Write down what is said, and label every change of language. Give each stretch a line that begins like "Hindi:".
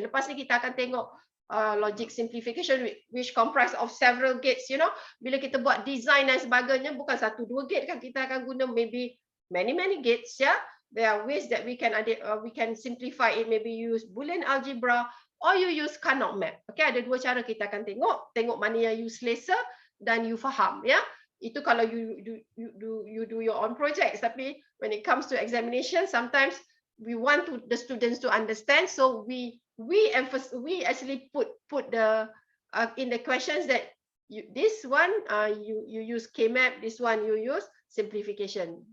Malay: Lepas ni kita akan tengok
English: logic simplification which comprise of several gates, you know.
Malay: Bila kita buat design dan sebagainya, bukan 1-2 gate kan, kita akan guna
English: maybe many gates,
Malay: ya.
English: There are ways that we can simplify it, maybe use Boolean algebra or you use Carnot map.
Malay: Okay, ada 2 cara kita akan tengok mana yang you selesa dan you faham, ya. Itu kalau
English: you do your own projects,
Malay: tapi
English: when it comes to examination, sometimes we want the students to understand, so we actually put the in the questions that this one you use K-map, this one you use simplification.